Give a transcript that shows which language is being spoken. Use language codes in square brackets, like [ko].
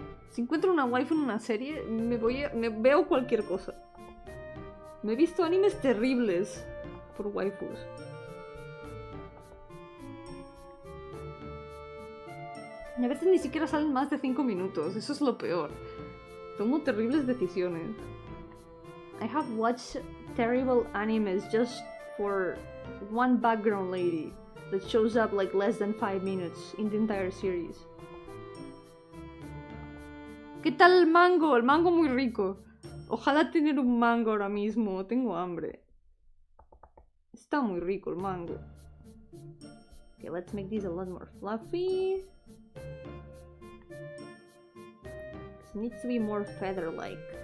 [es] Si encuentro una waifu en una serie, me veo cualquier cosa. Me he visto animes terribles por waifus. Y a veces ni siquiera salen más de 5 minutos, eso es lo peor. Tomo terribles decisiones. [en] I have watched terrible animes just for one background lady that shows up like less than 5 minutes in the entire series. [es] ¿Qué tal el mango? El mango muy rico. Ojalá tener un mango ahora mismo. Tengo hambre. Está muy rico el mango. [en] Okay, let's make this a lot more fluffy. It needs to be more feather-like.